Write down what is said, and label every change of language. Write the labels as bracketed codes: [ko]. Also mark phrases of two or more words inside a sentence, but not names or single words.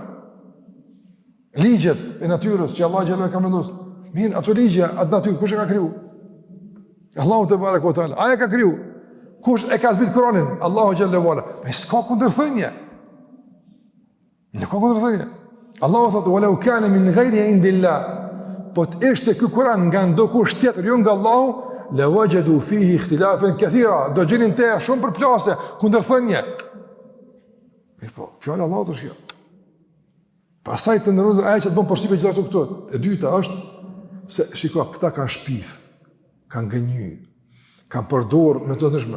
[sq] Ligjet e natyrës që Allah xhallahu ka vendosur. Mirë, ato ligje, atë natyrë kush e ka kriju? Allahu te barekuhu te ala. Ai e ka kriju. Kush e ka zbrit Kur'anin? Allahu xhallahu ala. Me s'ka kundërthënie. Nuk ka kundërthënie. Allahu thotë: [ar] "ولو كان من غير عند الله." [sq] Po të ishte ky Kur'an nga ndokush tjetër, jo nga Allahu, [ar] لوجدوا فيه اختلافا كثيرا. [sq] Do gjenin te shumë përplasje, kundërthënie. Po, fjala e Allahut është kjo. Pastaj të ndërrozë ajo që të bën përshtypje gjithashtu këtu. E dyta është se shiko, këta kanë shpif, kanë gënjy, kanë përdor metodë ndryshme.